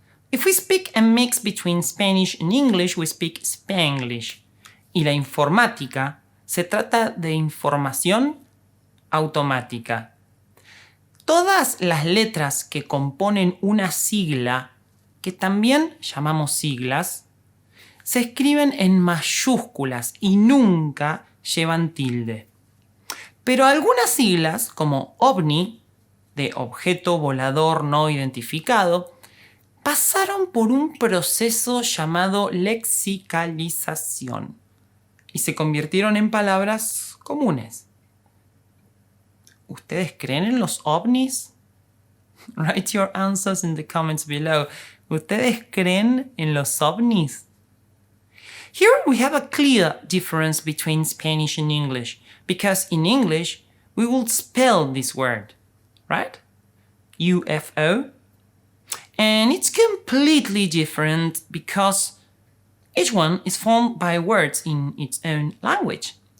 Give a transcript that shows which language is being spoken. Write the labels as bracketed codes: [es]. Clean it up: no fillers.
[en] If we speak a mix between Spanish and English, we speak Spanglish. [es] Y la informática se trata de información automática. Todas las letras que componen una sigla, que también llamamos siglas, se escriben en mayúsculas y nunca llevan tilde. Pero algunas siglas, como OVNI, de objeto volador no identificado, pasaron por un proceso llamado lexicalización y se convirtieron en palabras comunes. ¿Ustedes creen en los ovnis? [en] Write your answers in the comments below. [es] ¿Ustedes creen en los ovnis? [en] Here we have a clear difference between Spanish and English, because in English we will spell this word, right? UFO. And it's completely different because each one is formed by words in its own language.